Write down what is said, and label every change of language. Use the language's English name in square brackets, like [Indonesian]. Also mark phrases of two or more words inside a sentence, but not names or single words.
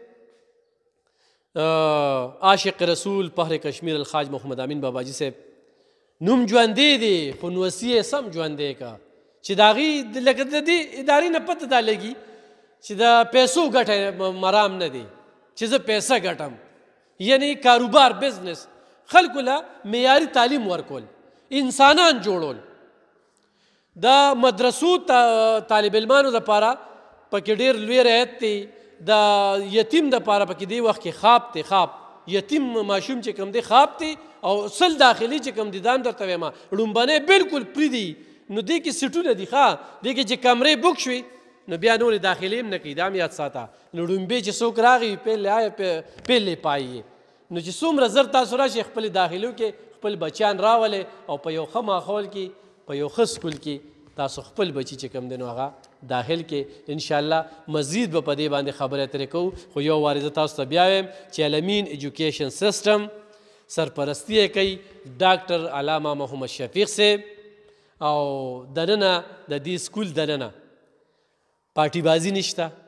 [Pashto] عاشق رسول پهر کشمیر الخاج محمد امین باباجي صاحب نوم ژوندی دی خو نوسي یې سم ژوندی کا چې د هغې لکه د دې ادارې نه پته دا لګي چې د پیسو ګټه مرام نه دی چې زه پیسه ګټم یعنی کاروبار بزنس خلکو له معیاري تعلیم ورکول انسانان جوړول د مدرسو طالب علمانو دپاره پکې ډېر لوی رعایت دی د یتیم دپاره پکې دې وخت کې خواب دی خواب یتیم ماشوم چې کوم دی خواب دی او سل داخلي چې کوم دي دا هم درته وایم ړومبنۍ بالکل پرې دي نو دې کې سیټونه دي ښه دې کې چې کمرې بک شوي نو بیا نورې داخلي هم نه کوي دا هم یاد ساته نو ړومبې چې څوک راغی [Urdu] پهلې آیه پهلې پایي [Pashto] نو چې څومره زر تاسو راشئ خپلې داخلو کې خپل بچیان راولئ او په یو ښه ماحول کې په یو ښه سکول کې تاسو خپل بچي چې کوم دی نو هغه داخل کې انشاءالله مزید به په دې باندې خبرې اترې کوو خو یو وارې زه تاسو ته بیا وایم چې الامین ایجوکیشن سیسټم سرپرستی یې کوي ډاکټر علامه محمد شفیق صاحب او دننه د دې سکول دننه پارټي بازي نشته